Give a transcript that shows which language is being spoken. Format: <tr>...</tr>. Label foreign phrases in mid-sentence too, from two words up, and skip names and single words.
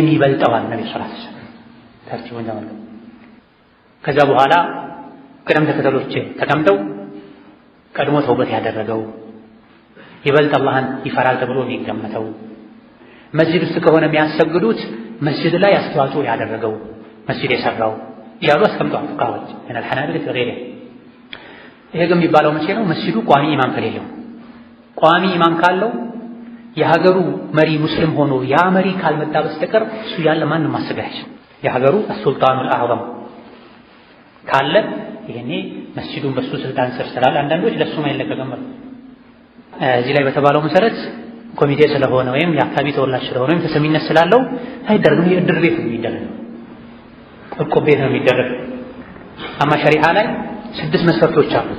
<am>ይበልጠዋል ነብዩ</am> <ar>صلى الله عليه وسلم</ar> <am>ተርቲቡን ተመልከቱ። ከዛ በኋላ ቅደም ተከተሎች ተቀምጠው ቀድሞ ተውበት ያደረገው ይበልጥ አላህን ይፈራል ተብሎ የሚገመተው መስጂድ ውስጥ ከሆነ የሚያሰግዱት መስጂድ ላይ አስተዋጽኦ ያደረገው መስጂድ የሰራው ያሉ አስቀምጠዋል ፉቃዎች እና</am> <ar>الحنابلة وغيره።</ar> <am>ይሄ ግን የሚባለው መቼ ነው? መስጂዱ ቋሚ ኢማም ከሌለው። ቋሚ ኢማም ካለው የሀገሩ መሪ ሙስሊም ሆኖ ያ መሪ ካልመጣ በስተቀር እሱ ያለ ማንም ማሰጋጅ የሀገሩ</am> <ar>السلطان الأعظم</ar> <am>ካለ ይሄኔ መስጂዱን በሱ ስልጣን ስር ስላለ አንዳንዶች ለሱም አይለቀቅም። እዚህ ላይ በተባለው መሰረት ኮሚቴ ስለሆነ ወይም የአካባቢ ተወላጅ ስለሆነ ወይም ተሰሚነት ስላለው አይደረግም። የእድር ቤት ነው የሚደረገው፣ እቁብ ቤት ነው የሚደረገው። አማ ሸሪዓ ላይ 6 መስፈርቶች አሉት፣</am>